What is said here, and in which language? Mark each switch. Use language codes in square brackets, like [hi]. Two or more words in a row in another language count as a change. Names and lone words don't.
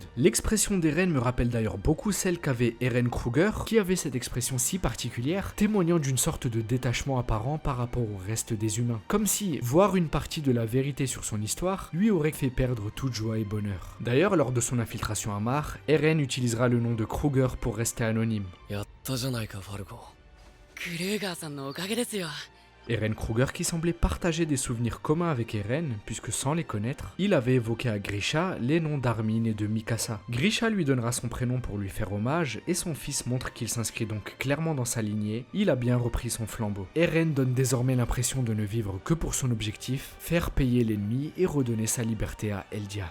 [fr] L'expression d'Eren me rappelle d'ailleurs beaucoup celle qu'avait Eren Kruger, qui avait cette expression si particulière, témoignant d'une sorte de détachement apparent par rapport au reste des humains. Comme si voir une partie de la vérité sur son histoire lui aurait fait perdre toute joie et bonheur. D'ailleurs, lors de son infiltration à Mar, Eren utilisera le nom de Kruger pour rester anonyme. [ja] やったじゃないかファルコ。クレーガーさんのおかげですよ。 [fr] Eren Kruger qui semblait partager des souvenirs communs avec Eren, puisque sans les connaître, il avait évoqué à Grisha les noms d'Armin et de Mikasa. Grisha lui donnera son prénom pour lui faire hommage, et son fils montre qu'il s'inscrit donc clairement dans sa lignée, il a bien repris son flambeau. Eren donne désormais l'impression de ne vivre que pour son objectif, faire payer l'ennemi et redonner sa liberté à Eldia.